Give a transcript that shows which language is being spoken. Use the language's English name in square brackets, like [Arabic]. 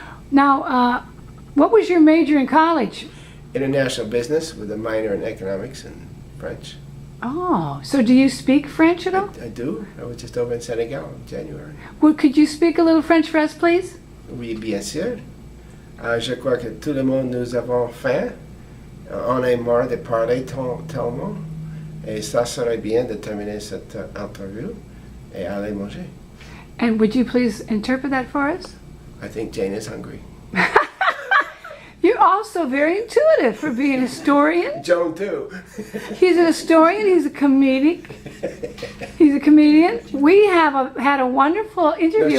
[English] now, what was your major in college? International business with a minor in economics and French. Oh, so do you speak French at all? I do. I was just over in Senegal in January. Well, could you speak a little French for us, please? [French] Oui, bien sûr. Je crois que tout le monde nous avons faim. On est marre de parler tellement. Et ça serait bien de terminer cette interview et aller manger. [English] And would you please interpret that for us? I think Jane is hungry. You're also very intuitive for being a historian. Joan too. He's an historian. He's a comedic. He's a comedian. We have had a wonderful interview